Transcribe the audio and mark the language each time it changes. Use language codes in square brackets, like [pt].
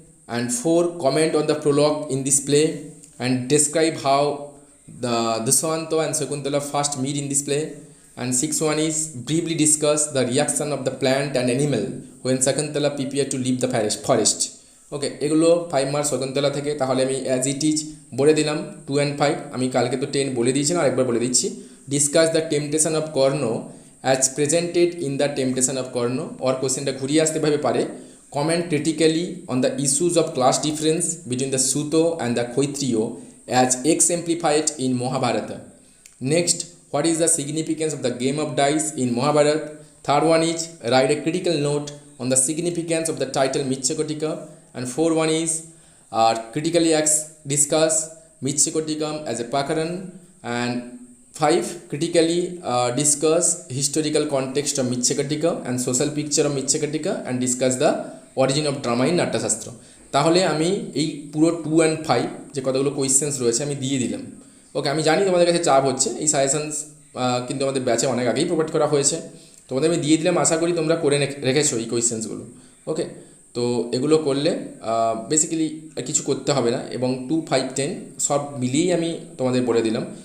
[en] And 4, comment on the prologue in this play and describe how the Dushyanto and Shakuntala first meet in this play. And 6 one is briefly discuss the reaction of the plant and animal when Shakuntala prepare to leave the forest. [bn] ওকে, এগুলো 5 marks Shakuntala থেকে। তাহলে আমি as it is বলে দিলাম 2 and 5, আমি কালকে তো 10 বলে দিয়েছিলাম, আরেকবার বলে দিচ্ছি। [en] discuss the temptation of Karna as presented in the temptation of Karna, [bn] ওর কোশ্চেনটা ঘুরিয়ে আসতে ভাবে পারে। [en] Comment critically on the issues of class difference between the Suto and the Kshatriyo as exemplified in Mahabharata. Next, what is the significance of the game of dice in Mahabharata? Third one is write a critical note on the significance of the title Mrichchhakatika. And 4 one is critically discuss Mrichchhakatikam as a Prakaran. And 5, critically discuss historical context of Mrichchhakatika and social picture of Mrichchhakatika and discuss the origin of drama in Natyashastra. [bn] তাহলে আমি এই পুরো 2 and 5 যে কতগুলো questions রয়েছে আমি দিয়ে দিলাম। ওকে, আমি জানি তোমাদের কাছে চাপ হচ্ছে, এই সাজেশনস কিন্তু আমাদের ব্যাচে অনেক আগেই প্রোভাইড করা হয়েছে, তোমাদের আমি দিয়ে দিলাম, আশা করি তোমরা করে রেখেছো এই কোয়েশ্চেন্সগুলো। ওকে, তো এগুলো করলে বেসিক্যালি কিছু করতে হবে না, এবং 2, 5, 10 সব মিলিয়েই আমি তোমাদের বলে দিলাম।